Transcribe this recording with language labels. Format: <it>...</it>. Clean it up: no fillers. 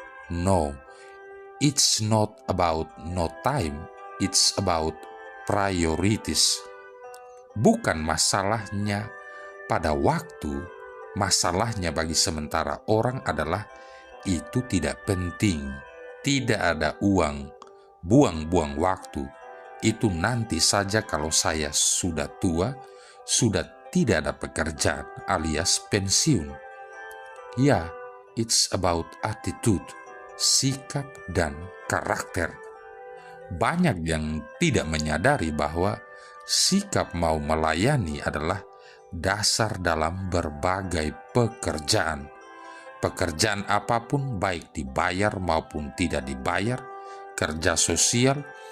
<en>No, it's not about no time, it's about priorities.</en> <id>Bukan masalahnya pada waktu, masalahnya bagi sementara orang adalah itu tidak penting, tidak ada uang, buang-buang waktu. Itu nanti saja kalau saya sudah tua, sudah tidak ada pekerjaan alias pensiun. Ya,</id> <en>it's about attitude,</en> <id>sikap dan karakter. Banyak yang tidak menyadari bahwa sikap mau melayani adalah dasar dalam berbagai pekerjaan. Pekerjaan apapun, baik dibayar maupun tidak dibayar, kerja sosial,</id>